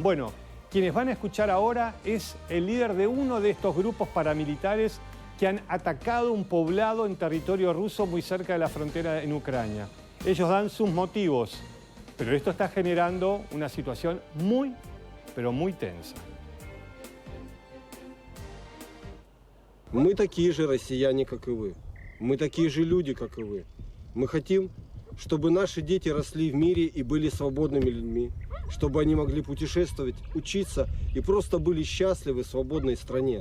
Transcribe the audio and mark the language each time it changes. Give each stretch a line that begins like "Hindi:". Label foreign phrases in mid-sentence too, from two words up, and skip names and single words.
Spanish: Bueno, quienes van a escuchar ahora es el líder de uno de estos grupos paramilitares que han atacado un poblado en territorio ruso muy cerca de la frontera en Ucrania. Ellos dan sus motivos, pero esto está generando una situación muy, pero muy tensa.
Russian: Мы такие же россияне, как и вы. Мы такие же люди, как и вы. Мы хотим, чтобы наши дети росли в мире и были свободными людьми, чтобы они могли путешествовать, учиться и просто были счастливы в свободной стране.